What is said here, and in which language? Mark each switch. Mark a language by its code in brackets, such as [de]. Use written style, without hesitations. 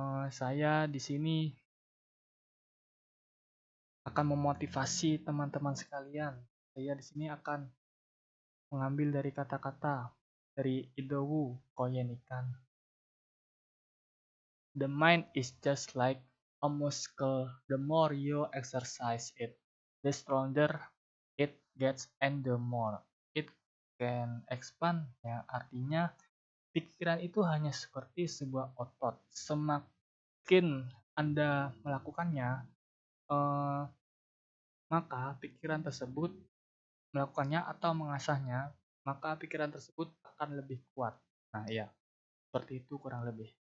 [id] Saya di sini akan memotivasi teman-teman sekalian. Saya di sini akan mengambil dari kata-kata dari Idowu Koyenikan. [en] The mind is just like a muscle. The more you exercise it, the stronger it gets and the more it can expand. [id] Yang artinya pikiran itu hanya seperti sebuah otot. Semakin Anda melakukannya, maka pikiran tersebut melakukannya atau mengasahnya, maka pikiran tersebut akan lebih kuat. Nah, ya, seperti itu kurang lebih.